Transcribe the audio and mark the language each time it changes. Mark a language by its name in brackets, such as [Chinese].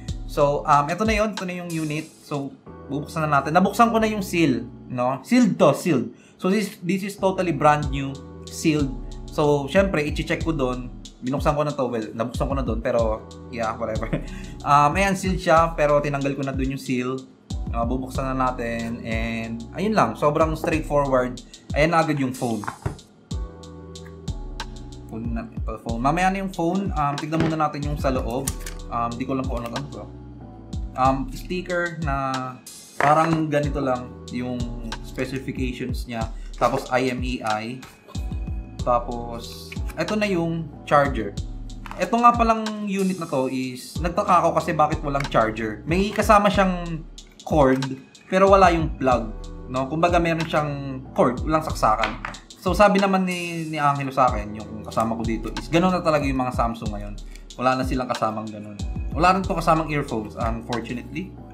[Filipino] So ito na yun, ito na yung unit. So bubuksan na natin. Nabuksan ko na yung seal, no? Sealed to, sealed. [English] So this is totally brand new, sealed. [Filipino] So syempre i-check ko doon. Binuksan ko na to, well, nabuksan ko na doon, pero yeah, whatever. Ayan, sealed siya, pero tinanggal ko na doon yung seal. Bubuksan na natin, and ayun lang, sobrang straightforward. Ayan na agad yung phone. Phone. Mamaya na yung phone, tignan muna natin yung sa loob. Hindi ko lang kung ano to. Sticker na parang ganito lang yung specifications niya. Tapos IMEI. Tapos ito na yung charger. Ito nga palang unit na to is, nagtaka ako kasi bakit walang charger. May kasama siyang cord, pero wala yung plug. No? Kumbaga meron siyang cord, walang saksakan. So sabi naman ni Angelo sa akin, yung kasama ko dito, is gano'n na talaga yung mga Samsung ngayon. Wala na silang kasamang gano'n. Wala rin to kasamang earphones, unfortunately.